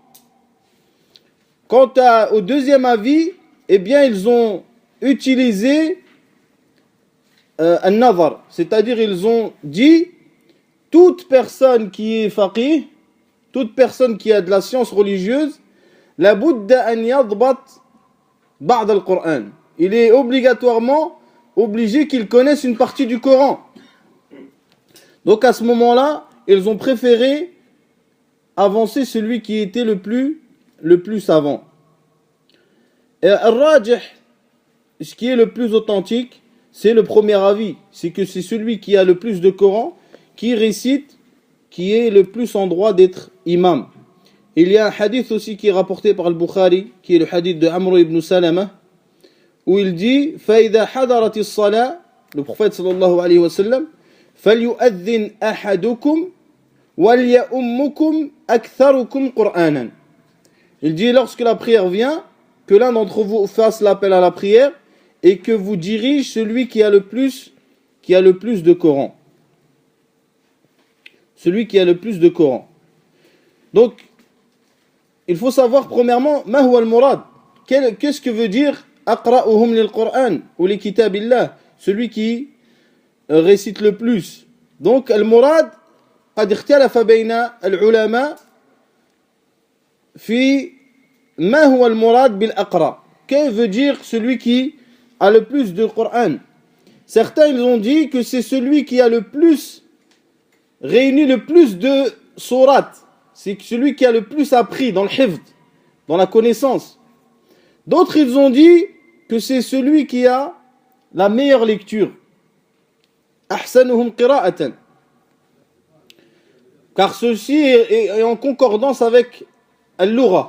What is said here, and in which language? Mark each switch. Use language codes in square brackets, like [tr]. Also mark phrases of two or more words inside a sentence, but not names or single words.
[fr] Quant au deuxième avis, eh bien ils ont utilisé al-nazar, c'est-à-dire ils ont dit toute personne qui est faqih, toute personne qui a de la science religieuse, [ar] لا بد أن يضبط بعض القرآن. [fr] Il est obligatoirement obligé qu'il connaisse une partie du Coran. Donc à ce moment-là, ils ont préféré avancer celui qui était le plus savant. Et al-rajih, ce qui est le plus authentique, c'est le premier avis, c'est que c'est celui qui a le plus de Coran, qui récite, qui est le plus en droit d'être imam. Il y a un hadith aussi qui est rapporté par al-Bukhari, qui est le hadith de Amr ibn Salama, où il dit فَإِذَا حَضَرَتِ الصَّلَاةِ, le prophète [ar] صلى الله عليه وسلم, فَلْيُؤَذِّنْ أَحَدُكُمْ وَلْيَأُمُّكُمْ أَكْثَرُكُمْ قُرْآنًا. [fr] Il dit lorsque la prière vient, que l'un d'entre vous fasse l'appel à la prière et que vous dirige celui qui a le plus de Coran. Celui qui a le plus de Coran. Donc, il faut savoir premièrement, [ar] ما هو المراد. [fr] Qu'est-ce que veut dire [ar] أقرؤهم للقرآن [fr] ou [ar] لكتاب الله, [fr] celui qui récite le plus. Donc, [ar] المراد، قد اختلف بين العلماء في ما هو المراد بالأقرأ. [fr] Qu'est-ce que veut dire celui qui a le plus de Coran? Certains ils ont dit que c'est celui qui a le plus réuni le plus de sourates, c'est celui qui a le plus appris dans le hifd, dans la connaissance. D'autres ils ont dit que c'est celui qui a la meilleure lecture, [ar] أحسنهم قراءة, [fr] car ceci est en concordance avec al-lugha.